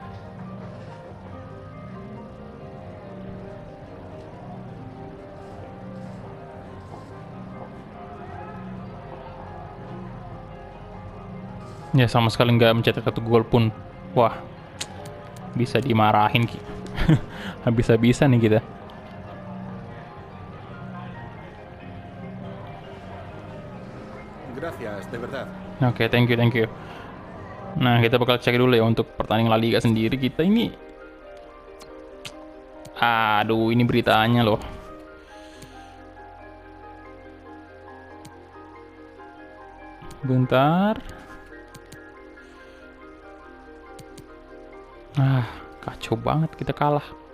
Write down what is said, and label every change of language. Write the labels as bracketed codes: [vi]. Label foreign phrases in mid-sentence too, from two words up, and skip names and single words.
[id] Ya, sama sekali nggak mencetak 1 gol pun. Wah, bisa dimarahin Ki. Habis-habisan nih kita. [es] Gracias, de verdad. [en] Oke, thank you. [id] Nah, kita bakal cek dulu ya untuk pertandingan La Liga sendiri. Kita ini... Aduh, ini beritanya loh. Bentar. Kacau banget, kita kalah.